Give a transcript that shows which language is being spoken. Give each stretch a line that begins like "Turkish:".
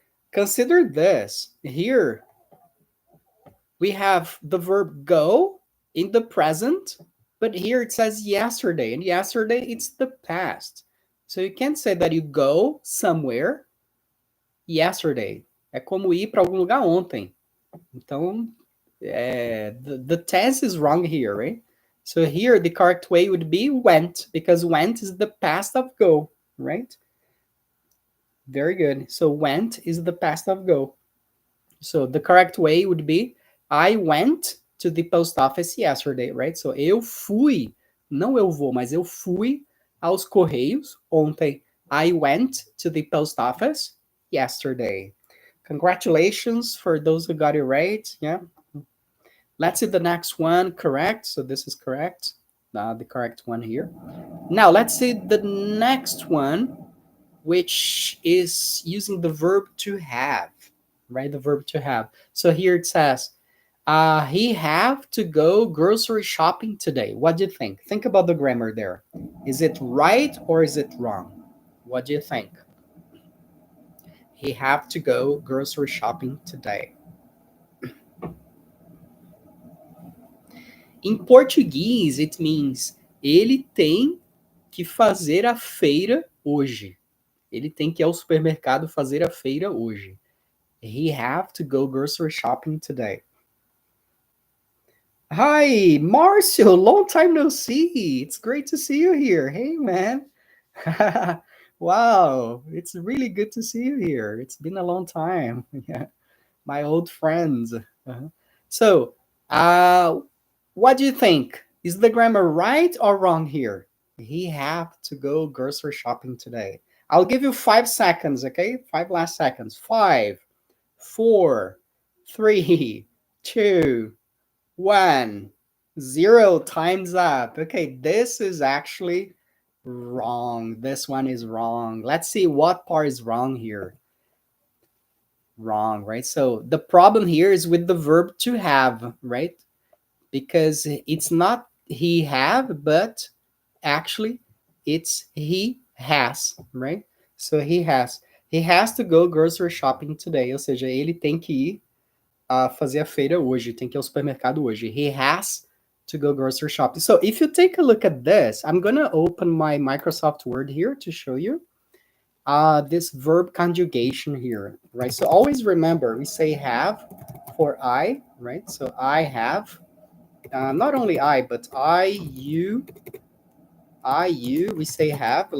English: Consider this. Here we have the verb go in the present, but here it says yesterday, and yesterday it's the past. So you can't say that you go somewhere yesterday.
Portuguese: É como ir para algum lugar ontem. Então,
English: the tense is wrong here, right? So here, the correct way would be went, because went is the past of go, right? Very good. So went is the past of go. So the correct way would be I went to the post office yesterday, right?
Portuguese: So eu fui, não eu vou, mas eu fui aos correios ontem.
English: I went to the post office yesterday. Congratulations for those who got it right. Yeah. Let's see the next one. Correct. So this is correct. The correct one here. Now let's see the next one, which is using the verb to have, right? The verb to have. So here it says, he have to go grocery shopping today. What do you think? Think about the grammar there. Is it right or is it wrong? What do you think? He have to go grocery shopping today. In português, it means
Portuguese: ele tem que fazer a feira hoje. Ele tem que ir ao supermercado fazer a feira hoje.
English: He have to go grocery shopping today. Hi, Marcio. Long time no see. It's great to see you here. Hey, man. Wow, it's really good to see you here. It's been a long time. Yeah, my old friends. Uh-huh. So, what do you think? Is the grammar right or wrong here? He have to go grocery shopping today. I'll give you 5 seconds, okay? 5 last seconds. 5, 4, 3, 2, 1, 0. Time's up. Okay, this is actually wrong. This one is wrong. Let's see what part is wrong here. Wrong, right? So the problem here is with the verb to have, right? Because it's not he have, but actually it's he has, right? So he has. He has to go grocery shopping today.
Portuguese: Ou seja, ele tem que ir fazer a feira hoje, tem que ir ao supermercado hoje.
English: He has to go grocery shopping. So if you take a look at this, I'm going to open my Microsoft Word here to show you this verb conjugation here, right? So always remember, we say have for I, right? So I have, not only I, but you, we say have.